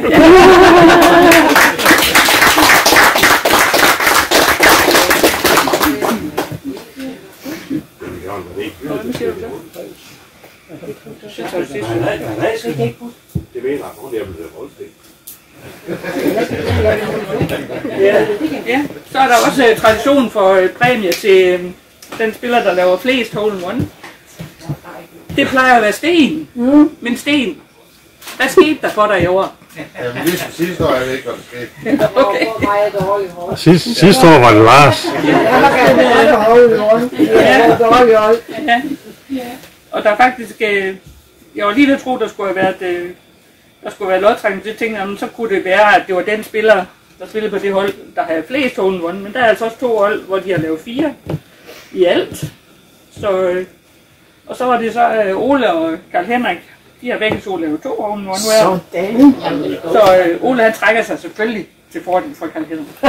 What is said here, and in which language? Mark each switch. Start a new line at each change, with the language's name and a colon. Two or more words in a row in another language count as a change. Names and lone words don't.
Danish: Hvad siger du så? Det mener jeg, at jeg bliver voldstændig. Ja, så er der også tradition for præmie til den spiller, der laver flest hole-in-one. Det plejer at være Sten. Men Sten, hvad skete der for dig i år? Jamen, sidste år er det ikke, hvad der skete. Okay. Sidste år var det Lars. Ja. Og der er faktisk, jeg var lige ved at tro, der skulle have været lodtrækning. Så tænkte jeg, så kunne det være, at det var den spiller, der spillede på det hold, der havde flest hole-in-one. Men der er altså også 2 hold, hvor de har lavet 4 i alt. Og så var det så Ole og Karl Henrik. De har begge 2 lavet 2 hole-in-one. Sådan. Så Ole han trækker sig selvfølgelig til fordel for Karl Henrik.